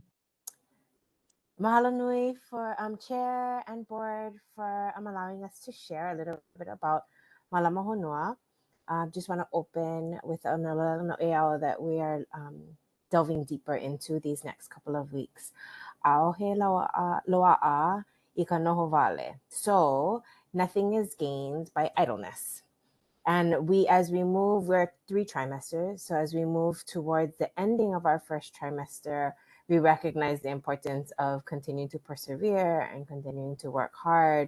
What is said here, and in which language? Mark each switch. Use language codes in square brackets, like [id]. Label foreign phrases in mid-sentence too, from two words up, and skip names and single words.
[haw] Mahalo nui [en] for chair and board for allowing us to share a little bit about Malama Honua. Just want to open with a little that we are delving deeper into these next couple of weeks. [haw] Aohe loa'a ika noho vale. [en] So nothing is gained by idleness. And as we move, we're 3 trimesters. So as we move towards the ending of our first trimester, we recognize the importance of continuing to persevere and continuing to work hard.